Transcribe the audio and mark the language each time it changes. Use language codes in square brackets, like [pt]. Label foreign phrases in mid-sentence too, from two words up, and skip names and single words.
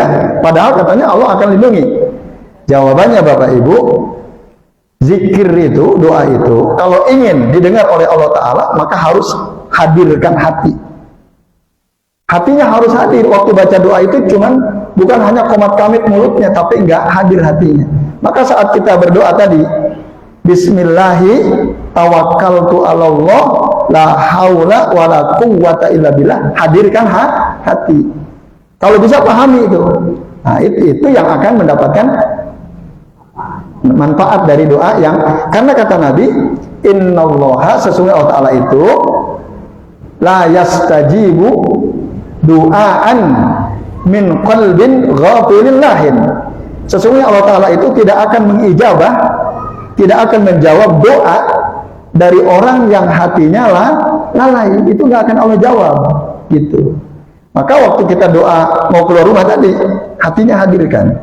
[id] Padahal katanya Allah akan lindungi. Jawabannya Bapak Ibu, zikir itu, doa itu, kalau ingin didengar oleh Allah Ta'ala, maka harus hadirkan hati. Hatinya harus hadir. Waktu baca doa itu bukan hanya komat kamit mulutnya, tapi enggak hadir hatinya. Maka saat kita berdoa tadi, [ar] بسم الله توكلت على الله لا حول ولا قوة إلا بالله, [id] hadirkan hati. Kalau bisa pahami itu. Nah, itu yang akan mendapatkan manfaat dari doa yang, karena kata Nabi, innallaha, sesungguhnya Allah Ta'ala itu [ar] لا يستجيب دعاء من قلب غافل لاه. [id] Sesungguhnya Allah Ta'ala itu tidak akan mengijabah, tidak akan menjawab doa dari orang yang hatinya lalai. Itu nggak akan Allah jawab gitu. Maka waktu kita doa mau keluar rumah tadi, hatinya hadirkan.